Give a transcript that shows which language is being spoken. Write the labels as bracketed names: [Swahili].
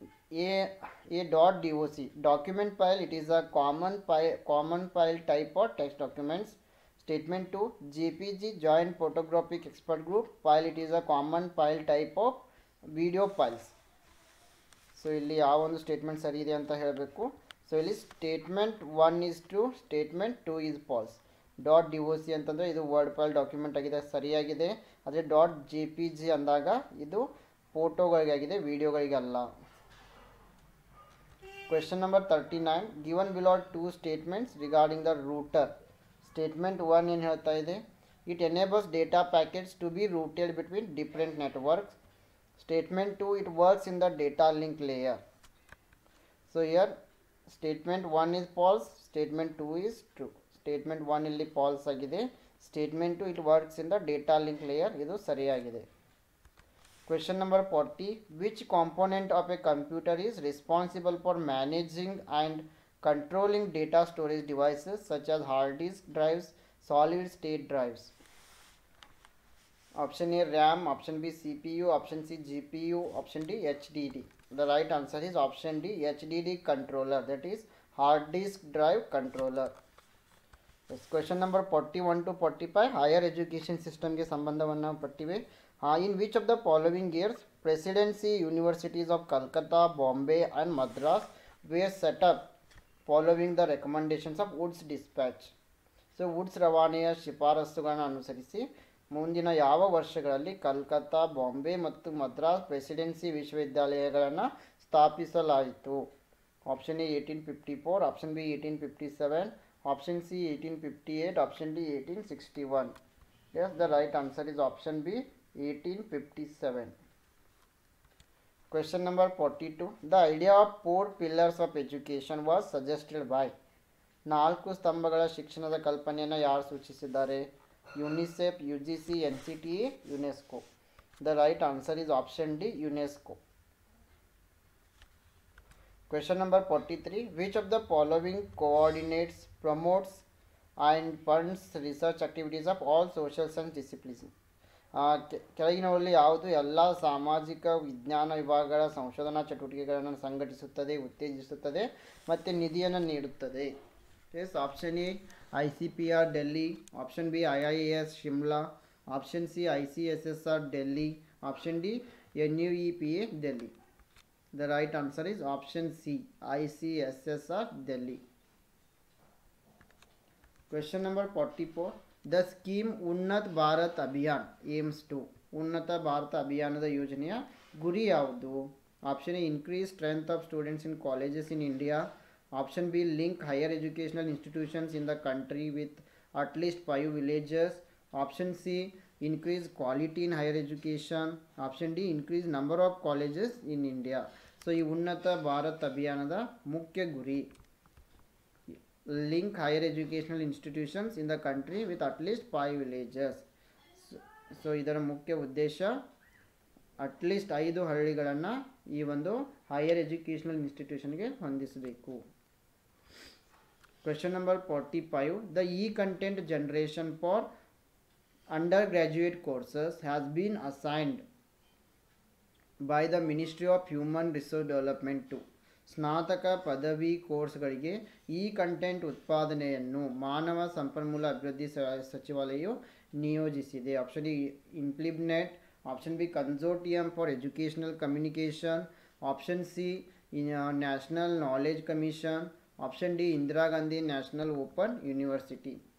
[English] a .doc document file, it is a common file type or text documents. Statement 2. JPG joint photographic expert group file, it is a common file type of video files. [Kannada] So ಇಲ್ಲಿ ಯಾವ ಒಂದು statement ಸರಿ ಇದೆ ಅಂತ ಹೇಳಬೇಕು. So ಇಲ್ಲಿ statement 1 [English] is true, [Kannada] statement 2 [English] is false. [Kannada] .doc ಅಂತಂದರೆ ಇದು ವರ್ಡ್ ಫೈಲ್ ಡಾಕ್ಯುಮೆಂಟ್ ಆಗಿದೆ, ಸರಿಯಾಗಿದೆ. ಆದರೆ .jpg ಅಂದಾಗ ಇದು ಫೋಟೋಗಳಿಗಾಗಿದೆ, ವಿಡಿಯೋಗಳಿಗಲ್ಲ. [English] Question number 39. Given below 2 statements regarding the router. Statement 1 [Kannada] ಏನು ಹೇಳ್ತಾ ಇದೆ? [English] It enables data packets to be routed between different networks. Statement 2, it works in the data link layer. So here statement 1 is false, statement 2 is true. Statement 1 [Kannada] ಇಲ್ಲಿ [English] false [Kannada] ಆಗಿದೆ, [English] statement 2 it works in the data link layer, [Kannada] ಇದು ಸರಿಯಾಗಿದೆ. [English] Question number 40, which component of a computer is responsible for managing and controlling data storage devices such as hard disk drives, solid state drives? Option A RAM, option B CPU, option C GPU, option D HDD. The right answer is option D, HDD controller, that is hard disk drive controller. Yes, question number 41 to 45, higher education system के संबंधवन्न पट्टिवे. In which of the following years presidency universities of Calcutta, Bombay and Madras were set up following the recommendations of Woods dispatch? [Kannada] So Woods ರವಾನೆಯ ಶಿಫಾರಸುಗಳನ್ನು ಅನುಸರಿಸಿ ಮುಂದಿನ ಯಾವ ವರ್ಷಗಳಲ್ಲಿ ಕಲ್ಕತ್ತಾ, ಬಾಂಬೆ ಮತ್ತು Madras presidency ವಿಶ್ವವಿದ್ಯಾಲಯಗಳನ್ನು ಸ್ಥಾಪಿಸಲಾಯಿತು? [English] Option A 1854, option B 1857, option C 1858, option D 1861. Yes, the right answer is option B, 1857. Question number 42. The idea of 4 pillars of education was suggested by. [Kannada] 4 ಸ್ತಂಭಗಳ ಶಿಕ್ಷಣದ ಕಲ್ಪನೆಯನ್ನು ಯಾರು ಸೂಚಿಸಿದ್ದಾರೆ? [English] UNICEF, UGC, NCTA, UNESCO. The right answer is option D, UNESCO. Question number 43. Which of the following coordinates, promotes and funds research activities of all social science disciplines? [Kannada] ಕೆಳಗಿನವರಲ್ಲಿ ಯಾವುದು ಎಲ್ಲ ಸಾಮಾಜಿಕ ವಿಜ್ಞಾನ ವಿಭಾಗಗಳ ಸಂಶೋಧನಾ ಚಟುವಟಿಕೆಗಳನ್ನು ಸಂಘಟಿಸುತ್ತದೆ, ಉತ್ತೇಜಿಸುತ್ತದೆ ಮತ್ತು ನಿಧಿಯನ್ನು ನೀಡುತ್ತದೆ? [English] Yes, option A ICPR Delhi, option B IIAS Shimla, option C ICSSR Delhi, option D NUEPA Delhi. The right answer is option C, ICSSR Delhi. Question number 44. The scheme Unnat Bharat Abhiyan aims to. [Kannada] ಉನ್ನತ ಭಾರತ ಅಭಿಯಾನದ ಯೋಜನೆಯ ಗುರಿ ಯಾವುದು? [English] Option A increase strength of students in colleges in India. Option B, link higher educational institutions in the country with at least 5 villages. Option C, increase quality in higher education. Option D, increase number of colleges in India. So [Kannada] ಈ ಉನ್ನತ ಭಾರತ್ ಅಭಿಯಾನದ ಮುಖ್ಯ ಗುರಿ [English] link higher educational institutions in the country with at least 5 villages. [Kannada] So ಇದರ ಮುಖ್ಯ ಉದ್ದೇಶ at least 5 ಹಳ್ಳಿಗಳನ್ನು ಈ ಒಂದು [English] higher educational ಇನ್ಸ್ಟಿಟ್ಯೂಷನ್ಗೆ [Kannada] ಹೊಂದಿಸಬೇಕು. [English] Question number 45. The e-content generation for undergraduate courses has been assigned by the Ministry of Human Resource Development to. [Kannada] ಸ್ನಾತಕ ಪದವಿ ಕೋರ್ಸ್ಗಳಿಗೆ ಈ content ಉತ್ಪಾದನೆಯನ್ನು ಮಾನವ ಸಂಪನ್ಮೂಲ ಅಭಿವೃದ್ಧಿ ಸಚಿವಾಲಯವು ನಿಯೋಜಿಸಿದೆ. [English] Option D INFLIBNET, option B consortium for educational communication, option C national knowledge commission, option D Indira Gandhi national open university.